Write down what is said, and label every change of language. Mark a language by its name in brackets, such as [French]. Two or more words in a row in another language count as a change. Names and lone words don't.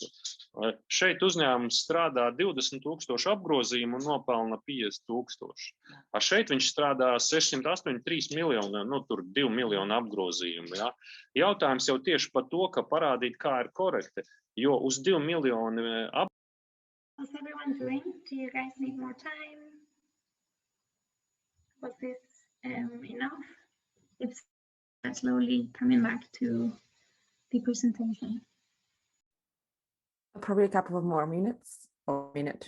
[Latvian] Šeit uzņēmums strādā 20,000 apgrozījumu un nopelna 50,000. Šeit viņš strādā 683 miljonu, nu tur 2 miljonu apgrozījumu. Ja? Jautājums jau tieši par to, ka parādīt, kā ir korekti, jo uz 2 miljonu apgrozījumu. [English] How's everyone doing? Do you guys need more time? Was this enough? It's slowly coming back to the presentation. Probably a couple of more minutes or a minute.